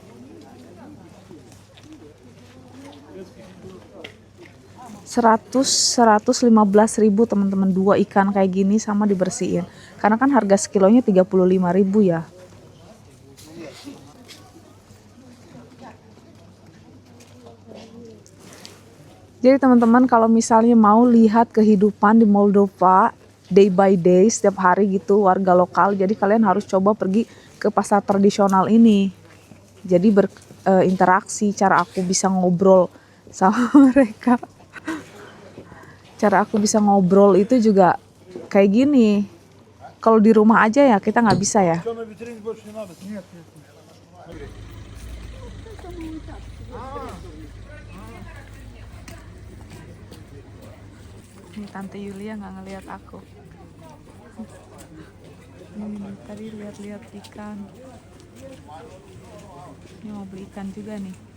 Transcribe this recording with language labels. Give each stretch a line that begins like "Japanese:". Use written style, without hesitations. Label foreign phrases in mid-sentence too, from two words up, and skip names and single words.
Indonesian: 115.000 teman-teman, 2 ikan kayak gini sama dibersihin. Karena kan harga sekilonya 35.000 ya. Jadi teman-teman kalau misalnya mau lihat kehidupan di Moldova
English: day by day
Indonesian: setiap hari gitu warga lokal, jadi kalian harus coba pergi ke pasar tradisional ini. Jadi berinteraksi, cara aku bisa ngobrol sama mereka. Cara aku bisa ngobrol itu juga kayak gini. Kalau di rumah aja ya kita nggak bisa ya.
Russian: Что на витрине больше не надо? Нет, нет.
Indonesian: Nih Tante Yulia nggak ngelihat aku. Nih, tadi lihat-lihat ikan. Ini mau beli ikan juga nih.